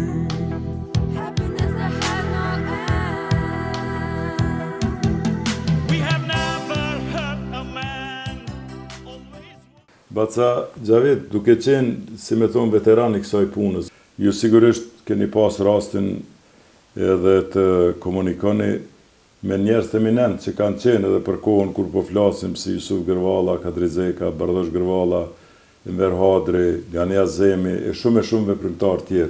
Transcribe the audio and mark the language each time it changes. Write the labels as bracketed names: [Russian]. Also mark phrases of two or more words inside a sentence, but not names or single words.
[English] Happiness that had no end. We have never hurt a man. [Albanian] Baca Xhavet, duke qenë, si me thonë, veteran I kësaj punës, ju sigurisht keni pas rastin edhe të komunikoni me njerëz eminent që kanë qenë edhe për kohën kur po flasim si Jusuf Gërvalla, Kadri Zeka, Bardosh Gërvalla, Enver Hadri, Gani Azemi e shumë veprimtar tjerë.